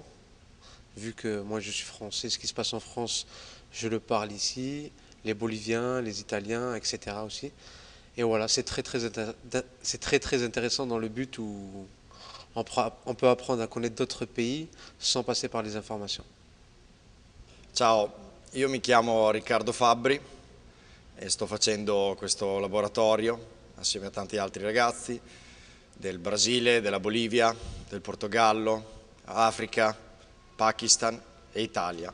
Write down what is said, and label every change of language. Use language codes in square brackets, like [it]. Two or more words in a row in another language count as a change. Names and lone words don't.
[fr] Vu que moi je suis français, ce qui se passe en France, je le parle ici, les Boliviens, les Italiens, etc. aussi. Et voilà, c'est très très intéressant dans le but où on peut apprendre à connaître d'autres pays sans passer par les informations. [it] Ciao, io mi chiamo Riccardo Fabbri e sto facendo questo laboratorio assieme a tanti altri ragazzi del Brasile, della Bolivia, del Portogallo, Africa, Pakistan e Italia.